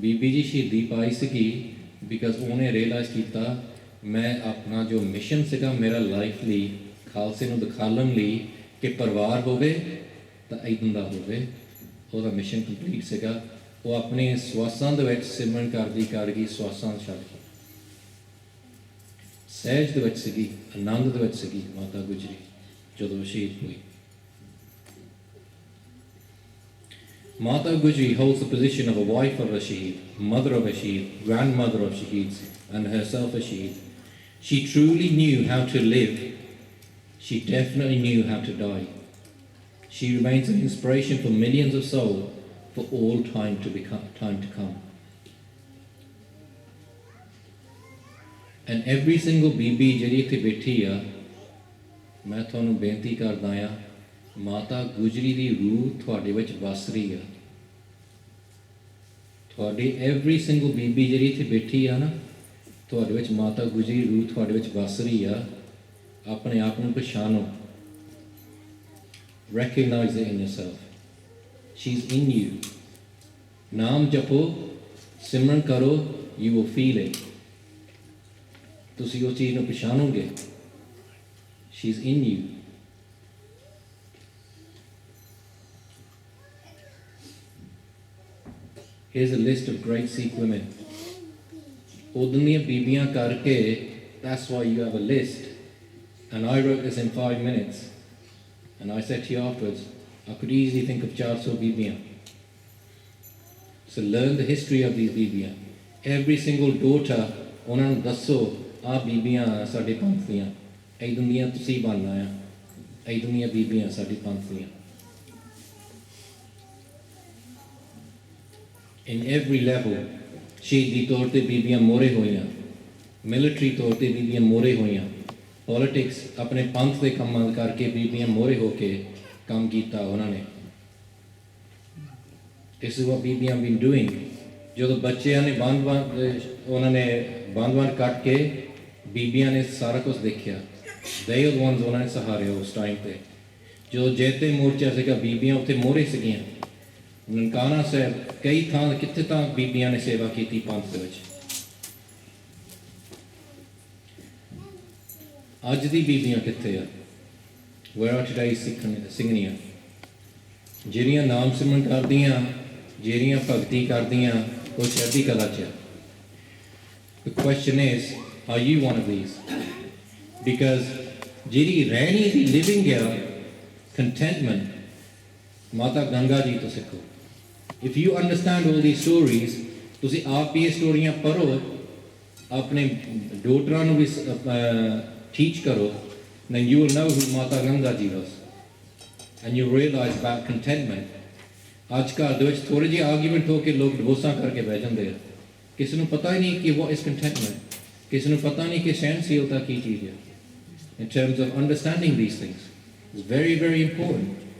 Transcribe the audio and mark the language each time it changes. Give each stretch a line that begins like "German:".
Punjabi: ਬੀਬੀ ਜੀ ਸ਼ਹੀਦੀ ਪਾਈ ਸੀਗੀ ਬਿਕਾਜ਼ ਉਹਨੇ ਰਿਅਲਾਈਜ਼ ਕੀਤਾ ਮੈਂ ਆਪਣਾ ਜੋ ਮਿਸ਼ਨ ਸੀਗਾ ਮੇਰਾ ਲਾਈਫ ਲਈ ਖਾਲਸੇ ਨੂੰ ਦਿਖਾਉਣ ਲਈ ਕਿ ਪਰਿਵਾਰ ਹੋਵੇ ਤਾਂ ਇੱਦਾਂ ਦਾ ਹੋਵੇ, ਉਹਦਾ ਮਿਸ਼ਨ ਕੰਪਲੀਟ ਸੀਗਾ। ਉਹ ਆਪਣੇ ਸਵਾਸਾਂ ਦੇ ਵਿੱਚ ਸਿਮਰਨ ਕਰਦੀ ਕਰ ਗਈ, ਸਵਾਸਾਂ ਛੱਡ ਕੇ ਸਹਿਜ ਦੇ ਵਿੱਚ ਸੀਗੀ, ਆਨੰਦ ਦੇ ਵਿੱਚ ਸੀਗੀ ਮਾਤਾ ਗੁਜਰੀ ਜਦੋਂ ਸ਼ਹੀਦ ਹੋਈ।
English: Mata Gujri holds the position of a wife of a Shaheed, mother of a Shaheed, grandmother of Shaheeds, and herself a Shaheed. She truly knew how to live. She definitely knew how to die. She remains an inspiration for millions of souls for all time to come. And every single
Punjabi: BB ਜਿਹੜੀ ਇੱਥੇ ਬੈਠੀ ਆ, ਮੈਂ ਤੁਹਾਨੂੰ ਬੇਨਤੀ ਕਰਦਾ ਆ, ਮਾਤਾ ਗੁਜਰੀ ਦੀ ਰੂਹ ਤੁਹਾਡੇ ਵਿੱਚ ਵਸ ਰਹੀ ਆ। ਤੁਹਾਡੀ
English: every single
Punjabi: ਬੀਬੀ ਜਿਹੜੀ ਇੱਥੇ ਬੈਠੀ ਆ ਨਾ, ਤੁਹਾਡੇ ਵਿੱਚ ਮਾਤਾ ਗੁਜਰੀ ਰੂਹ ਤੁਹਾਡੇ ਵਿੱਚ ਵਸ ਰਹੀ ਆ। ਆਪਣੇ ਆਪ ਨੂੰ ਪਛਾਣੋ।
English: Recognize it in yourself. She's in you.
Punjabi: ਨਾਮ ਜਪੋ, ਸਿਮਰਨ ਕਰੋ,
English: you will feel it.
Punjabi: ਤੁਸੀਂ ਉਹ ਚੀਜ਼ ਨੂੰ ਪਛਾਣੋਗੇ।
English: She's in you. Here's a list of great Sikh women.
Punjabi: ਉਦੋਂ ਦੀਆਂ ਬੀਬੀਆਂ ਕਰਕੇ,
English: that's why you have a list. And I wrote this in 5 minutes. And I said to you afterwards, I could easily think of 400 ਬੀਬੀਆਂ. So learn the history of these ਬੀਬੀਆਂ. Every single daughter,
Punjabi: ਉਹਨਾਂ ਨੂੰ ਦੱਸੋ, ਆਹ ਬੀਬੀਆਂ ਸਾਡੇ ਪੰਥ ਦੀਆਂ, ਇੱਦਾਂ ਦੀਆਂ ਤੁਸੀਂ ਬਣਨਾ ਆ, ਇੱਦਾਂ ਦੀਆਂ ਬੀਬੀਆਂ ਸਾਡੇ ਪੰਥ ਦੀਆਂ।
English: In every level,
Punjabi: ਸ਼ਹੀਦੀ ਤੌਰ ਤੇ ਬੀਬੀਆਂ ਮੋਹਰੇ ਹੋਈਆਂ, ਮਿਲਟਰੀ ਤੌਰ ਤੇ ਬੀਬੀਆਂ ਮੋਹਰੇ ਹੋਈਆਂ, ਪੋਲੀਟਿਕਸ ਆਪਣੇ ਪੰਥ ਦੇ ਕੰਮਾਂ ਕਰਕੇ ਬੀਬੀਆਂ ਮੋਹਰੇ ਹੋ ਕੇ ਕੰਮ ਕੀਤਾ ਉਹਨਾਂ ਨੇ।
English: This is what ਬੀਬੀਆਂ been doing.
Punjabi: ਜਦੋਂ ਬੱਚਿਆਂ ਨੇ ਉਹਨਾਂ ਨੇ ਬੰਦ ਕੱਟ ਕੇ ਬੀਬੀਆਂ ਨੇ ਸਾਰਾ ਕੁਝ ਦੇਖਿਆ।
English: They are the ones
Punjabi: ਉਹਨਾਂ ਨੇ ਸਹਾਰੇ ਉਸ ਟਾਈਮ ਤੇ। ਜਦੋਂ ਜੈਤੇ ਮੋਰਚਾ ਸੀਗਾ ਬੀਬੀਆਂ ਉੱਥੇ ਮੋਹਰੇ ਸੀਗੀਆਂ। ਨਨਕਾਣਾ ਸਾਹਿਬ ਕਈ ਥਾਂ ਕਿੱਥੇ ਤਾਂ ਬੀਬੀਆਂ ਨੇ ਸੇਵਾ ਕੀਤੀ ਪੰਥ ਦੇ ਵਿੱਚ। ਅੱਜ ਦੀ ਬੀਬੀਆਂ ਕਿੱਥੇ ਆ?
English: Where are today's ਸਿੰਘਣੀਆਂ?
Punjabi: ਜਿਹੜੀਆਂ ਨਾਮ ਸਿਮਰਨ ਕਰਦੀਆਂ, ਜਿਹੜੀਆਂ ਭਗਤੀ ਕਰਦੀਆਂ, ਉਹ ਚੜ੍ਹਦੀ ਕਲਾ 'ਚ।
English: The question is, are you one of these?
Punjabi: Because ਜਿਹੜੀ ਰਹਿਣੀ ਦੀ living ਆ contentment, ਮਾਤਾ ਗੰਗਾ ਜੀ ਤੋਂ ਸਿੱਖੋ।
English: If you understand all these stories,
Punjabi: ਤੁਸੀਂ ਆਪ ਇਹ ਸਟੋਰੀਆਂ ਪੜ੍ਹੋ, ਆਪਣੇ ਡੋਟਰਾਂ ਨੂੰ ਵੀ teach ਕਰੋ,
English: then you will know who Mata Ganga ji was. And you realize about contentment.
Punjabi: ਅੱਜ ਘਰ ਦੇ ਵਿੱਚ ਥੋੜ੍ਹੇ ਜਿਹੇ ਆਰਗੂਮੈਂਟ ਹੋ ਕੇ ਲੋਕ ਡਿਵੋਰਸਾਂ ਕਰਕੇ ਬਹਿ ਜਾਂਦੇ ਆ। ਕਿਸੇ ਨੂੰ ਪਤਾ ਹੀ ਨਹੀਂ ਕਿ
English: what is contentment.
Punjabi: ਕਿਸੇ ਨੂੰ ਪਤਾ ਨਹੀਂ ਕਿ ਸਹਿਣਸ਼ੀਲਤਾ ਕੀ ਚੀਜ਼ ਹੈ।
English: In terms of understanding these things, it's very, very important.